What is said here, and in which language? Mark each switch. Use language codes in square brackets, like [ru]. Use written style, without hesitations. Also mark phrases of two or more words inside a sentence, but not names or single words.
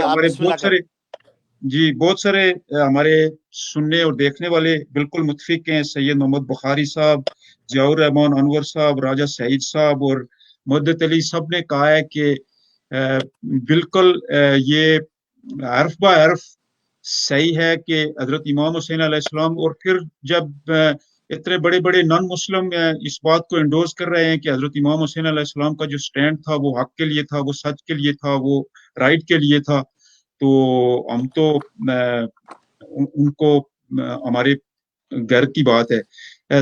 [ur] آپ ہمارے بسم اللہ کریں۔ بہت سارے ہمارے سننے اور دیکھنے والے بالکل متفق ہیں۔ سید محمد بخاری صاحب، ضیاء الرحمان انور صاحب، راجہ سعید صاحب اور مدت علی سب نے کہا ہے کہ بالکل یہ حرف با حرف صحیح ہے کہ حضرت امام حسین علیہ السلام، اور پھر جب اتنے بڑے بڑے [en] non Muslim [ur] اس بات کو انڈوز کر رہے ہیں کہ حضرت امام حسین علیہ السلام کا جو سٹینڈ تھا وہ حق کے لیے تھا، وہ سچ کے لیے تھا، وہ رائٹ کے لیے تھا، تو ہم تو ان کو ہمارے گھر کی بات ہے۔